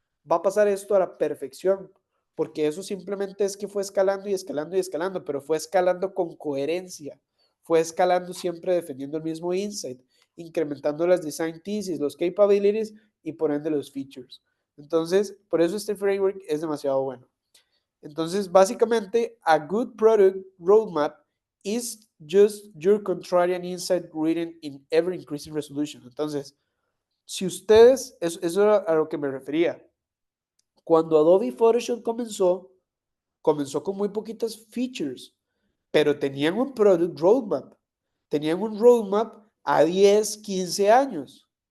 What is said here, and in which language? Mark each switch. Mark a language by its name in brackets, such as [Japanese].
[Spanish] Va a pasar esto a la perfección, porque eso simplemente es que fue escalando y escalando y escalando, pero fue escalando con coherencia, fue escalando siempre defendiendo el mismo insight, incrementando las design thesis, los capabilities y por ende los features. Entonces, por eso este framework es demasiado bueno. Entonces, básicamente, [English] a good product roadmap is just your contrarian insight written in ever increasing resolution. [Spanish] Entonces, si ustedes, eso era a lo que me refería. Cuando Adobe Photoshop comenzó con muy poquitas features, pero tenían un product roadmap. Tenían un roadmap a 10, 15 años.